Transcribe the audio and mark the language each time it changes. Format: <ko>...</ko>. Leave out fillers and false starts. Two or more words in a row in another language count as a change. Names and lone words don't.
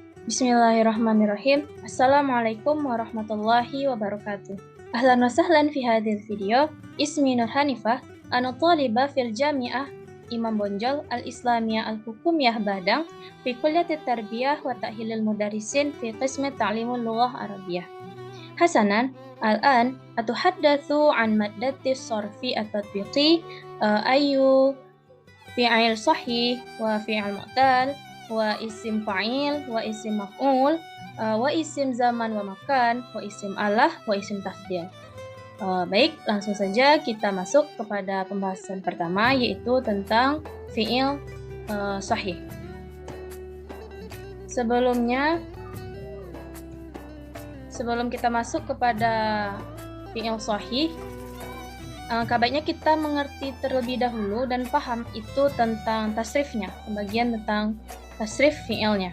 <ar>بسم الله الرحمن الرحيم. السلام عليكم ورحمة الله وبركاته. أهلا وسهلا في هذا الفيديو. اسمي نور حنيفة، أنا طالبة في الجامعة إمام بونجول الإسلامية الحكومية بادانج في كلية التربية وتأهيل المدرسين في قسم تعليم اللغة العربية. حسنا، الآن أتحدث عن مادة الصرف التطبيقي أي فعل صحيح وفعل معتل واسم فاعل، واسم مفعول، واسم زمان ومكان، واسم آلة، واسم تفضيل.</ar> <id>Baik, langsung saja kita masuk kepada pembahasan pertama, yaitu tentang</id> <ar>فعل صحيح.</ar> <id>Sebelum kita masuk kepada</id> <ar>فعل صحيح,</ar> <id>kabarnya kita mengerti terlebih dahulu dan paham itu tentang tasrifnya, pembagian tentang tasrif fi'ilnya.</id>